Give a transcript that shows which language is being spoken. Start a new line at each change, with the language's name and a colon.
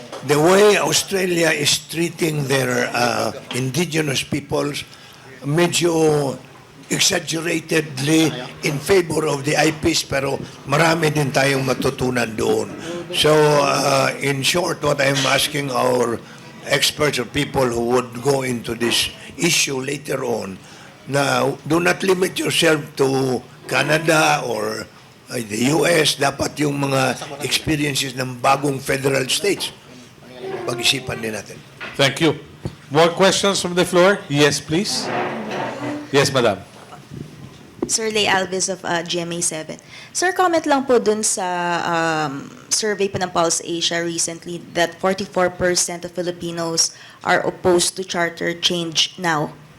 English: The way Australia is treating their indigenous peoples,
Filipino: medyo
English: exaggeratedly in favor of the IPs,
Filipino: pero marami din tayong matutunan doon.
English: So, in short, what I'm asking our experts or people who would go into this issue later on, now, do not limit yourself to Canada or the US.
Filipino: Dapat yung mga experiences ng bagong federal states, pag-isipan din natin.
English: Thank you. More questions from the floor? Yes, please. Yes, madam. Sir Lay Alves of GMA7. Sir, comment
Filipino: lang po dun sa
English: survey po ng Pulse Asia recently that 44% of Filipinos are opposed to charter change now.